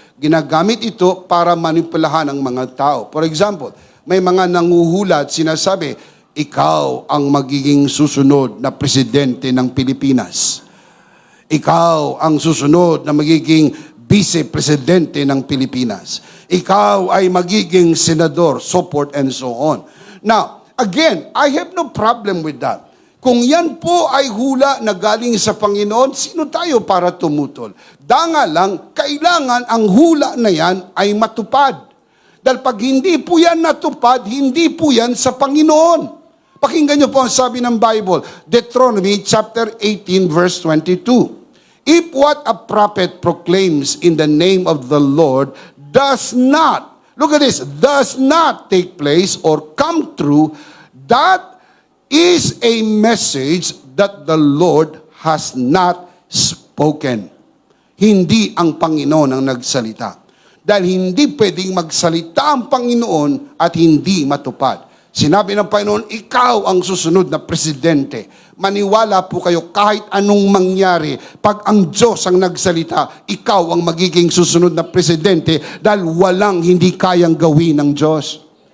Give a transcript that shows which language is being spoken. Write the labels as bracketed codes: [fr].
[tl] Ginagamit ito para manipulahan ang mga tao. [en] For example, [tl] may mga nanguhula at sinasabi, ikaw ang magiging susunod na presidente ng Pilipinas. Ikaw ang susunod na magiging vice-presidente ng Pilipinas. Ikaw ay magiging senador, so forth and so on. [en] Now, again, I have no problem with that. [tl] Kung yan po ay hula na galing sa Panginoon, sino tayo para tumutol? Danga lang, kailangan ang hula na yan ay matupad. Dahil pag hindi po yan natupad, hindi po yan sa Panginoon. Pakinggan niyo po ang sabi ng Bible, Deuteronomy chapter 18 verse 22. [en] If what a prophet proclaims in the name of the Lord does not, look at this, does not take place or come true, that is a message that the Lord has not spoken. [tl] Hindi ang Panginoon ang nagsalita. Dahil hindi pwedeng magsalita ang Panginoon at hindi matupad. Sinabi ng Panginoon, ikaw ang susunod na presidente. Maniwala po kayo kahit anong mangyari. Pag ang Diyos ang nagsalita, ikaw ang magiging susunod na presidente dahil walang hindi kayang gawin ng Diyos.